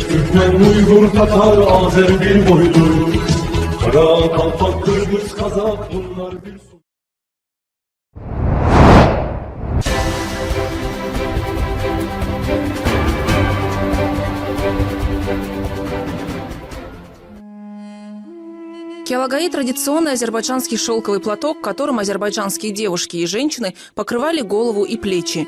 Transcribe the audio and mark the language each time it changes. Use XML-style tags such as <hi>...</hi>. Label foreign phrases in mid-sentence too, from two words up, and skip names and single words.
<tr>Türkmen, Uygur, Tatar, Azer bir boydur. Kara, Kalpak, Kırgız, Kazak bunlar bir su.</tr> <ru>Кялагаи – традиционный азербайджанский шелковый платок, которым азербайджанские девушки и женщины покрывали голову и плечи.</ru>